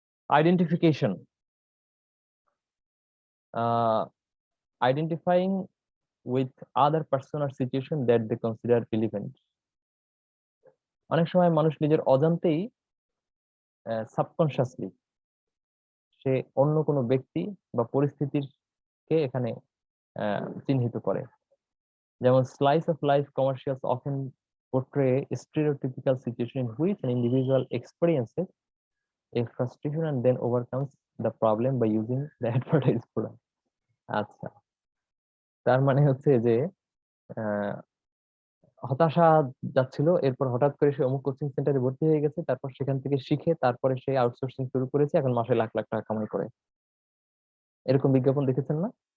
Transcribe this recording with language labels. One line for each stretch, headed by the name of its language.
English: Identification, identifying with other person or situation that they consider relevant.
Bangla: অনেক সময় মানুষ নিজের অজান্তেই সাবকনসিয়াসলি সে অন্য কোনো ব্যক্তি বা পরিস্থিতির কে এখানে চিহ্নিত করে।
English: যেমন slice of life commercials often portray a stereotypical situation in which an individual experiences a frustration and then overcomes the problem by using the advertised product.
Bangla: আচ্ছা, তার মানে হচ্ছে যে আহ, হতাশা যাচ্ছিল, এরপর হঠাৎ করে সে অমুক কোচিং সেন্টারে ভর্তি হয়ে গেছে, তারপর সেখান থেকে শিখে তারপরে সে আউটসোর্সিং শুরু করেছে, এখন মাসে লাখ লাখ টাকা কামাই করে। এরকম বিজ্ঞাপন দেখেছেন না?